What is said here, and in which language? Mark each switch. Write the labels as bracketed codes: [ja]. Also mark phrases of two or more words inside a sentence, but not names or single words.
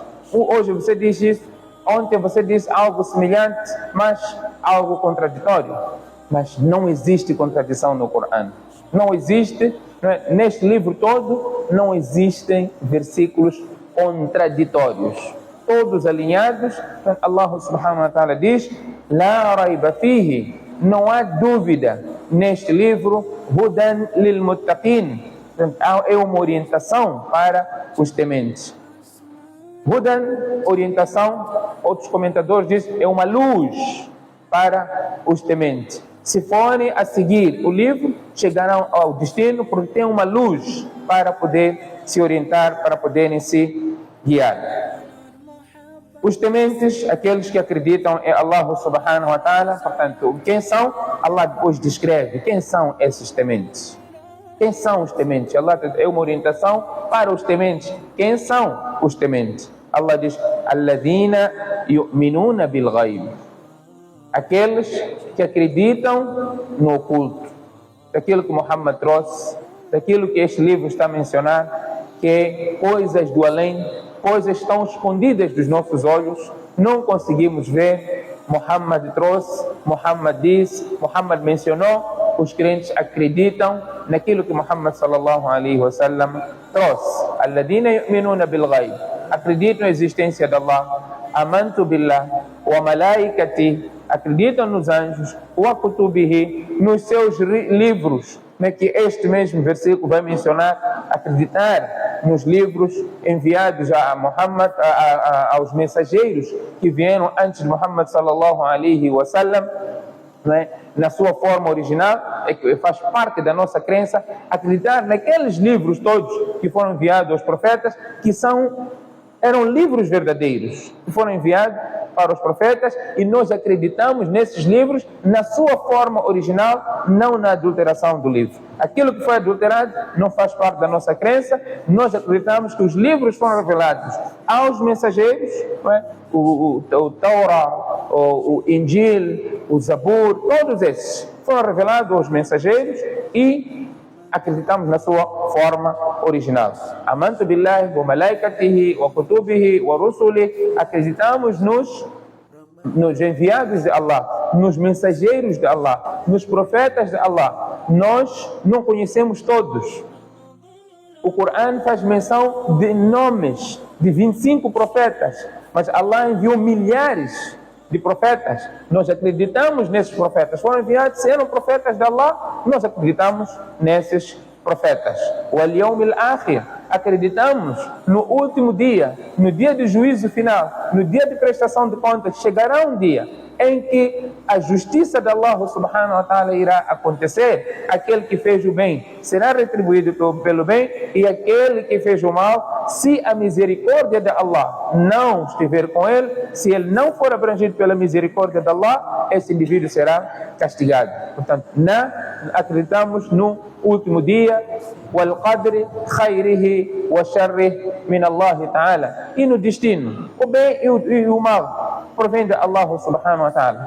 [pt] Hoje você diz isso, ontem você disse algo semelhante, mas algo contraditório. Mas não existe contradição no Corão. Não existe, neste livro todo, não existem versículos contraditórios. Todos alinhados, [ar] الله سبحانه وتعالى diz, لا ريب فيه, [pt] não há dúvida neste livro, [ar] هدى للمتقين, [pt] é uma orientação para os tementes. Hudan, orientação, outros comentadores dizem, é uma luz para os tementes. Se forem a seguir o livro, chegarão ao destino, porque tem uma luz para poder se orientar, para poderem se guiar. Os tementes, aqueles que acreditam em [ar] الله سبحانه وتعالى, [pt] portanto, quem são? Allah depois descreve quem são esses tementes. Quem são os tementes? Allah é uma orientação para os tementes. Quem são os tementes? Allah diz, [ar] الذين يؤمنون بالغيب. [pt] Aqueles que acreditam no oculto, daquilo que Muhammad trouxe, daquilo que este livro está a mencionar, que é coisas do além, coisas estão escondidas dos nossos olhos, não conseguimos ver. Muhammad trouxe, Muhammad disse, Muhammad mencionou, os crentes acreditam naquilo que Muhammad [ar] صلى الله عليه وسلم [pt] trouxe. [ar] الذين يؤمنون بالغيب, [pt] acreditam na existência de Allah, [ar] آمنت بالله وملائكة, [pt] acreditam nos anjos, [ar] وكتبه, [pt] nos seus livros, que este mesmo versículo vai mencionar, acreditar nos livros enviados a Muhammad, aos mensageiros que vieram antes de Muhammad [ar] صلى الله عليه وسلم, [pt] na sua forma original, faz parte da nossa crença, acreditar naqueles livros todos que foram enviados aos profetas, que eram livros verdadeiros, que foram enviados para os profetas, e nós acreditamos nesses livros na sua forma original, não na adulteração do livro. Aquilo que foi adulterado não faz parte da nossa crença. Nós acreditamos que os livros foram revelados aos mensageiros, o Torá, o Injil, o Zabur, todos esses foram revelados aos mensageiros e acreditamos na sua forma original. [ar] آمنت بالله وملائكته وكتبه ورسله, [pt] acreditamos nos enviados de Allah, nos mensageiros de Allah, nos profetas de Allah. Nós não conhecemos todos. O Corão faz menção de nomes de 25 profetas, mas Allah enviou milhares de profetas. Nós acreditamos nesses profetas. Foram enviados, eram profetas de Allah, nós acreditamos nesses profetas. [ar] O اليوم الآخر, [pt] acreditamos no último dia, no dia do juízo final, no dia de prestação de contas. Chegará um dia em que a justiça de [ar] الله سبحانه وتعالى [pt] irá acontecer. Aquele que fez o bem será retribuído pelo bem, e aquele que fez o mal, se a misericórdia de Allah não estiver com ele, se ele não for abrangido pela misericórdia de Allah, esse indivíduo será castigado. Portanto, acreditamos no último dia, [ar] والقدر خيره وشره من الله تعالى, [pt] e no destino, o bem e o mal provém de [ar] الله سبحانه وتعالى.